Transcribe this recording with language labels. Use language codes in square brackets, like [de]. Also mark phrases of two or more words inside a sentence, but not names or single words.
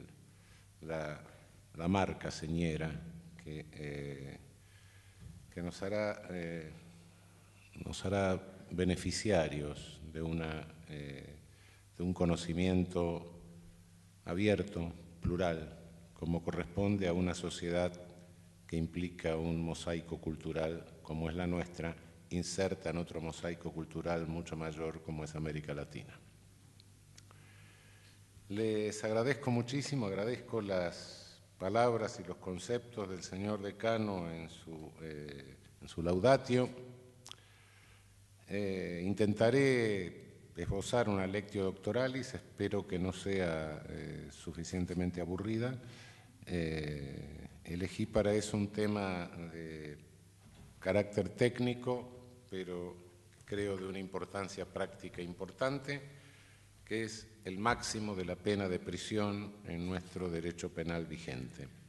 [es] la marca señera que nos hará beneficiarios de un conocimiento abierto, plural, como corresponde a una sociedad que implica un mosaico cultural como es la nuestra, inserta en otro mosaico cultural mucho mayor como es América Latina. Les agradezco muchísimo, agradezco las palabras y los conceptos del señor decano en su laudatio. Intentaré esbozar una [la] lectio doctoralis, [es] espero que no sea suficientemente aburrida. Elegí para eso un tema de carácter técnico, pero creo de una importancia práctica importante, que es el máximo de la pena de prisión en nuestro derecho penal vigente.